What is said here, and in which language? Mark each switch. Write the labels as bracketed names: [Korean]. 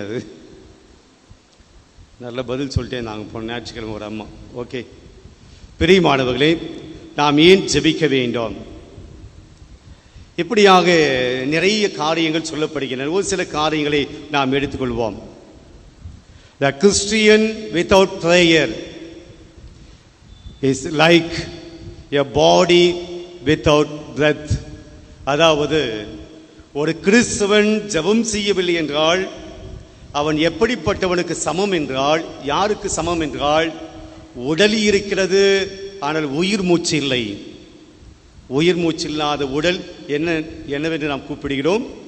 [Tamil] அது நல்ல பதில் சொல்லிட்டேன். நாங்கள் போன ஞாயிற்றுக்கிழமை ஒரு அம்மா. ஓகே, பிரியமானவர்களே, நாம் ஏன் ஜெபிக்க வேண்டும்? இப்படியாக நிறைய காரியங்கள் சொல்லப்படுகின்றன. ஒரு சில காரியங்களை நாம் எடுத்துக்கொள்வோம். [English] The Christian without prayer is like a body without breath. [Tamil] அதாவது ஒரு கிறிஸ்தவன் ஜெபம் செய்யவில்லை என்றால் அவன் எப்படிப்பட்டவனுக்கு சமம் என்றால், யாருக்கு சமம் என்றால், உடல் இருக்கிறது ஆனால் உயிர் மூச்சு இல்லை. உயிர் மூச்சு இல்லாத உடல் என்னவென்று நாம் கூப்பிடுகிறோம்?